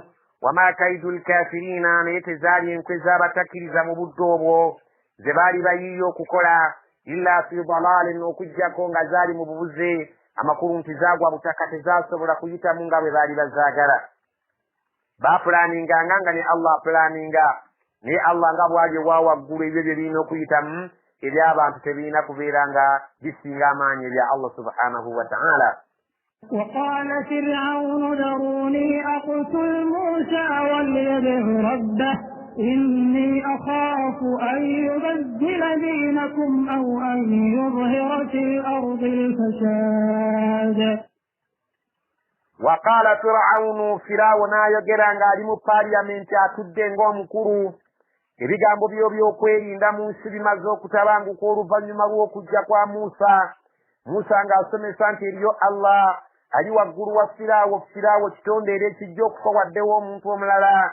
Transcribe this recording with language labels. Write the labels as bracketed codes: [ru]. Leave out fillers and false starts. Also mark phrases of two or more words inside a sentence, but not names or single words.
[ar] وما كيد الكافرين, [lg] naye tezaali enkwe z'abatakkiriza mu budde obwo ze baali bayiiya okukola [ar] إلا في ضلال, [lg] okuggyako nga zaali mu bubuze amakulu nti zaagwa butaka tezasobola kuyitamu nga bwe baali bazaagala. Baapulaaninganga nga ne Allah apulaaninga, naye Allah nga bwali wa waggulu ebyo bye birina okuyitamu eby'abantu tebirina kubeera nga bisinga amaanyi ebya [ar] الله سبحانه وتعالى. وقال فرعون ذروني أقتل موسى وليدع ربه إني أخاف أن يبدل دينكم أو أن يظهر في الأرض الفساد. وقال فرعون [lg] ayogera ng'ali mu paaliyamenti atudde ng'omukulu ebigambo byo by'okwerinda mu nsi bimaze okutabanguka oluvannyuma lw'okujja kwa Musa. Musa ng'asomesa nti eriyo Allah ali waggulu wa Firaawo kitonde era ekijja okufa waddewo omuntu omulala.